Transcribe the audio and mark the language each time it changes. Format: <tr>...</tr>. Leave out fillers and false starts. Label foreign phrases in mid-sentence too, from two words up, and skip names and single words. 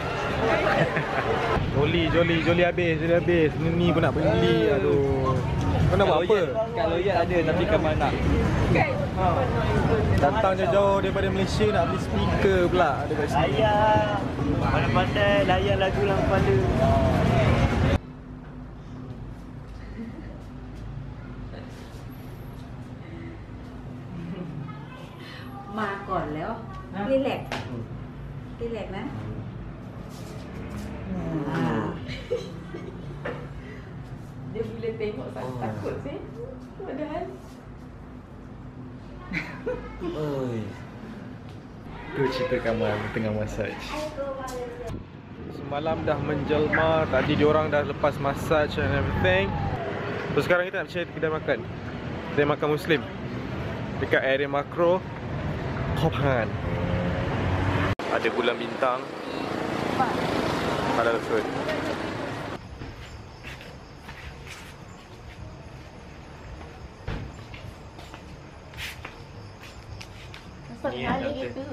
<ms>Joli habis. Ni pun nak beli, aduh. Kau nak buat apa? Kat Loyal ada tapi kat mana? Datang jauh-jauh daripada Malaysia nak beli speaker pula ada kat sini. Layan. Pandai-pandai layan lagu dalam kepala.</ms> <th>มาก่อนแล้ว</th> <en>relax relax</en> <th>นะ</th> <ms>Dia bila tengok takut sih. Padahal Oi. Tu cerita kamu tengah massage. Semalam dah menjelma, tadi diorang dah lepas</ms> <en>massage and everything.</en> <ms>So sekarang kita nak cari kedai makan. Kedai makan Muslim dekat area Makro Hophan. Ada bulan bintang.</ms> <en>Halal food.</en> <ms>Masak alligator.</ms>